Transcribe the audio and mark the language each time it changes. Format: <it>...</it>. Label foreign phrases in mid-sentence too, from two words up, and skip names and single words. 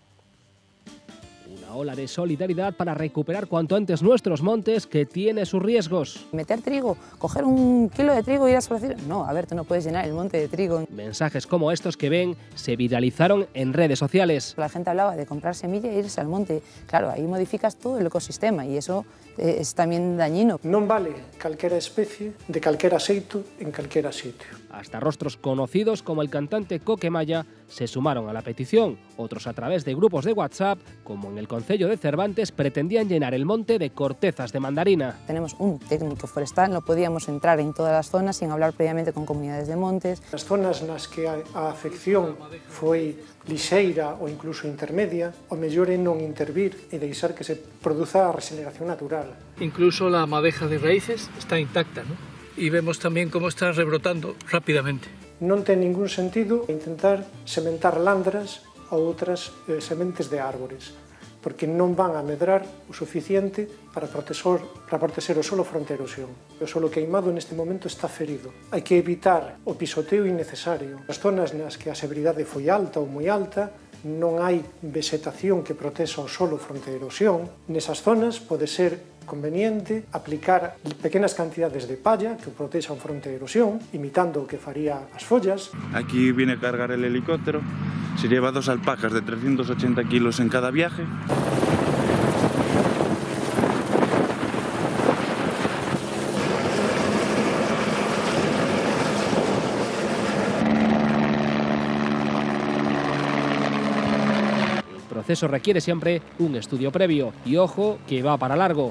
<es>Una ola de solidaridad para recuperar cuanto antes nuestros montes, que tiene sus riesgos. Meter trigo, coger un kilo de trigo y ir a esparcir. No, a ver, tú no puedes llenar el monte de trigo. Mensajes como estos que ven se viralizaron en redes sociales. La gente hablaba de comprar semilla e irse al monte. Claro, ahí modificas todo el ecosistema y eso es también dañino.</es> <gl>Non vale calquera especie de calquera xeito en calquera sitio.</gl> <es>Hasta rostros conocidos como el cantante Coque Maya se sumaron a la petición. Otros, a través de grupos de WhatsApp, como en el concello de Cervantes, pretendían llenar el monte de cortezas de mandarina. Tenemos un técnico forestal, no podíamos entrar en todas las zonas sin hablar previamente con comunidades de montes.</es> <gl>As zonas nas que a afección foi lixeira ou incluso intermedia, o mellor é non intervir e deixar que se produza a regeneración natural.</gl> <es>Incluso la madeja de raíces está intacta, ¿no? Y vemos también cómo está rebrotando rápidamente.</es> <gl>Non ten ningún sentido intentar sementar landras ou outras sementes de árbores, porque non van a medrar o suficiente para proteger o solo fronte a erosión. O solo queimado neste momento está ferido. Hai que evitar o pisoteo innecesario. As zonas nas que a severidade foi alta ou moi alta, non hai vegetación que proteja o solo fronte a erosión. Nesas zonas pode ser conveniente aplicar pequenas cantidades de palla que protexan fronte a erosión, imitando o que faría as follas.</gl> <es>Aquí viene a cargar el helicóptero, se lleva 2 alpacas de 380 kilos en cada viaje. El proceso requiere siempre un estudio previo y ojo que va para largo.</es>